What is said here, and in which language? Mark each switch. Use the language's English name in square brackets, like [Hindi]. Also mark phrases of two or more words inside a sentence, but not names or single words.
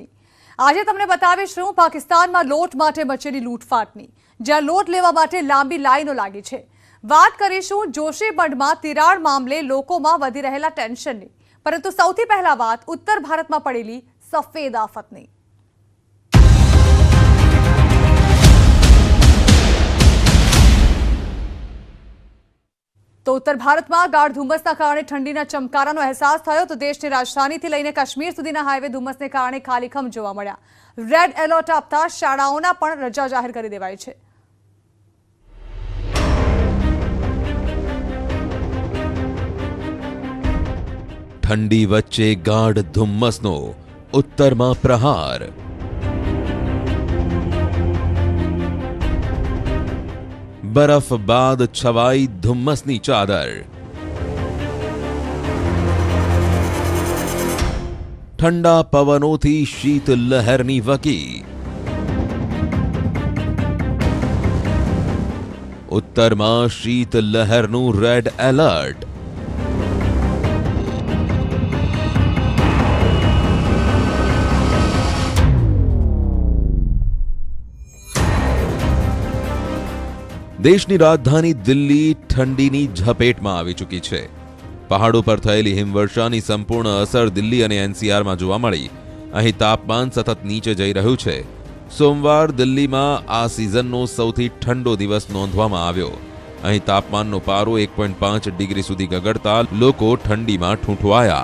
[Gujarati] આજે તમને બતાવીશું પાકિસ્તાનમાં લોટ માટે મચેલી લૂંટફાટની, જ્યાં લોટ લેવા માટે લાંબી લાઈનો લાગી છે। વાત કરીશું જોશીમઠમાં તિરાડ મામલે લોકોમાં વધી રહેલા ટેન્શનની, પરંતુ સૌથી પહેલા વાત ઉત્તર ભારતમાં પડેલી સફેદ આફતની। તો ઉત્તર ભારત મેં ગાઢ ધુમ્મસના કારણે ઠંડીના ચમકારાનો અહેસાસ થયો। તો દેશની રાજધાનીથી લઈને કાશ્મીર સુધીના હાઈવે ધુમ્મસને કારણે ખાલીખમ જોવા મળ્યા। [English] red alert [Gujarati] આપતા શાળાઓના પણ રજા જાહેર કરી દેવાઈ છે। ઠંડી વચ્ચે ગાઢ ધુમ્મસનો ઉત્તરમાં પ્રહાર। બરફ બાદ છવાઈ ધુમ્મસની ચાદર। ઠંડા પવનોથી શીત લહેરની વકી। ઉત્તરમાં શીત લહેરનું [English] red alert. [Gujarati] દેશની રાજધાની દિલ્હી ઠંડીની ઝપેટમાં આવી ચૂકી છે। [Hindi] पहाड़ों पर [Gujarati] થયેલી હિમવર્ષાની સંપૂર્ણ અસર દિલ્હી અને એનસીઆર મેં જોવા મળી। અહીં તાપમાન સતત નીચે જઈ રહ્યું છે। સોમવાર દિલ્હી મેં આ સીઝનનો સૌથી ઠંડો દિવસ નોંધવામાં આવ્યો। અહીં તાપમાનનો પારો 1.5 ડિગ્રી સુધી ગગડતા લોકો ઠંડી મેં ઠૂંઠવાયા।